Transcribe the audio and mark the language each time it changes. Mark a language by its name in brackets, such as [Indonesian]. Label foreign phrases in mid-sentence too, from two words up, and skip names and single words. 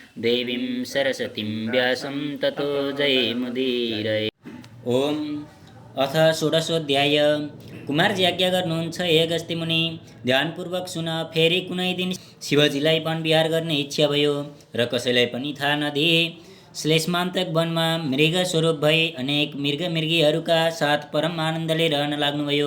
[Sanskrit] देवीं सरस्वतीं व्यासं ततो जयमुदीरये। ओम अथ षोडशोऽध्याय। [Nepali] कुमारजी आज्ञा गर्नुहुन्छ हे अगस्त्य मुनि, ध्यानपूर्वक सुन। फेरि कुनै दिन शिवजीलाई वन विहार गर्ने इच्छा भयो र कसैलाई पनि थाहा नदिए श्लेष्मान्तक वनमा मृग स्वरूप भई अनेक मृगमृगीहरूका साथ परम आनन्दले रहन लाग्नुभयो।